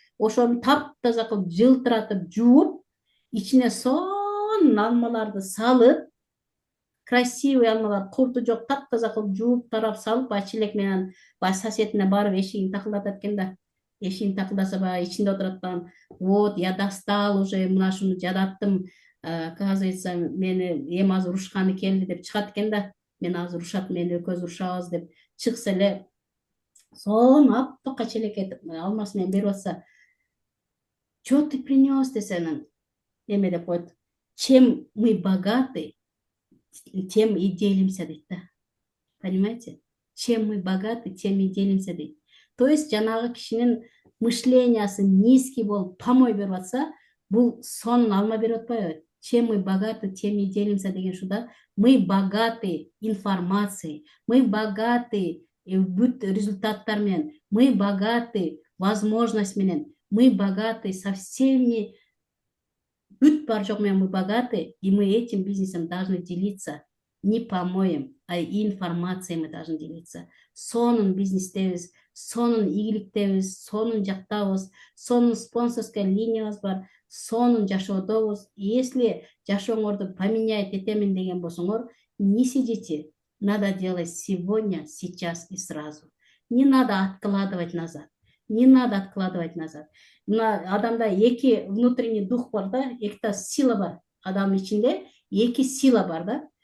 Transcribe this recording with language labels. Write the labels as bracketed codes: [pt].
[ky] Ошону таптаза кылып жылтыратып жууп, ичине сонун алмаларды салып, красивый алмалар, курту жок, таптаза кылып жууп тарап салып, баягы челек менен баягы соседине барып эшигин такылдатат экен да. Эшигин такылдаса баягы ичинде отурат дагы. [ru] Вот, я достал уже, мына ушуну жадаттым. [ky] Оказывается, мени эми азыр урушканы келди деп чыгат экен да. Мени азыр урушат, мени экөөбүз урушабыз деп чыкса эле, сонун аптыкка челек этип алмасы менен берип атса, что ты принес десе, анан эме деп коет, чем мы богаты, тем и делимся дейт да. Понимаете? [ru] Чем мы богаты, тем и делимся дейт. [ky] То есть жанагы кишинин мышлениясы низкий болуп помой берип атса, бул сонун алма берип атпайбы? [ru] Чем мы богаты, тем и делимся деген ушу да. Мы богаты информацией, мы богаты бүт результаттар менен, мы богаты возможность менен, мы богаты со всеми, бүт бар жок менен мы богаты, и мы этим бизнесом должны делиться. Не помоем, а и информацией мы должны делиться. [ky] Сонун бизнестебиз, сонун ийгиликтебиз, сонун жактабыз, сонун спонсорская линиябыз бар, сонун жашоодобуз. Если жашооңорду поменять этемин деген болсоңор, не сидите. [ru] Надо делать сегодня, сейчас и сразу. Не надо откладывать назад. [ky] Не надо откладывать назад. Мына адамда эки внутренний дух бар да, эки сила бар. Адамдын ичинде эки сила бар да.